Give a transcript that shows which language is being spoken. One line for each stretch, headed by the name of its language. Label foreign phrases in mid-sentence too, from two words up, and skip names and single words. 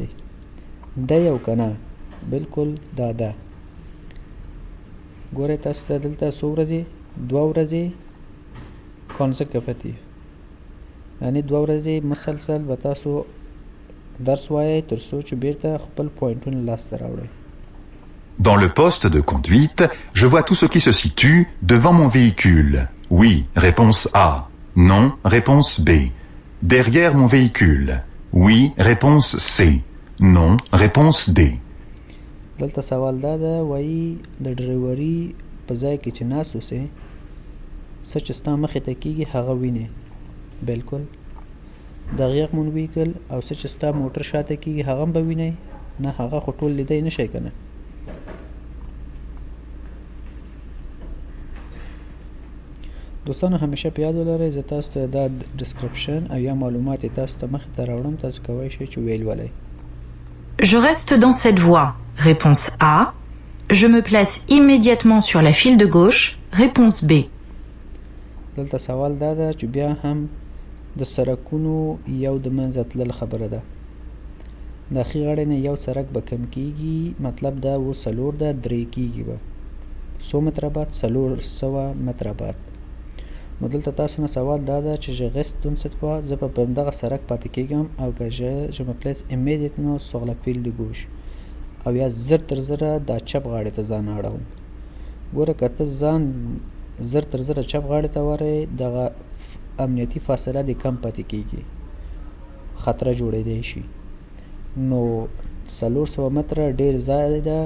Pashto: دا یو که نه. بالکل دا ده. ګورئ تاسو ته دلته څو ورځې 2 ورځې کانسیکوټیو یعنی 2 ورځې مسلسل به تاسو درس وایئ تر څو چې بیرته خپل پوینټونه لاسته راوړئ.
French: Dans le poste de conduite, je vois tout ce qui se situe devant mon véhicule. Oui, réponse A. Non, réponse B. Derrière mon véhicule. Oui, réponse C. Non, réponse D.
Pashto: دلته سوال دا ده وایي د ډریوري په ځای کې چې ناست اوسئ څه چې ستا مخې ته کېږي هغه وینئ. بالکل.
French: derrière mon véhicule
Pashto: او څه چې ستا موټر شاته کېږي هغه هم به وینئ. نه هغه خو ټول لیدی نه شئ که نه. دوستانو همیشه په یاد ولرئ زه تاسو ته دا ډسکرپشن او یا معلومات یې تاسو ته مخې ته راوړم تاسو کولی شئ چې ویل ولئ.
French: Je reste dans cette voie. Réponse A. Je me place immédiatement sur la file de gauche. Réponse B.
Pashto: دلته سوال دا ده چې بیا هم د سرکونو یو د منځه تلل خبره ده. د ښي غاړې نه یو سرک به کم کېږي مطلب دا و 4 ده 3 کېږي به 100 متره بعد 400 متره بعد. نو دلته تاسو نه سوال دا ده چې
French: je reste dans cette voie
Pashto: زه به په همدغه سرک پاتې کېږم او که
French: je me place immédiatement sur la file de gauche
Pashto: او یا زر تر زره دا چپ غاړې ته ځان اړوم. ګوره که ته ځان زر تر زره چپ غاړې ته ورئ دغه امنیتي فاصله دې کم پاتې کېږي خطره جوړېدی شي. نو 400 متره ډېر ځای ده.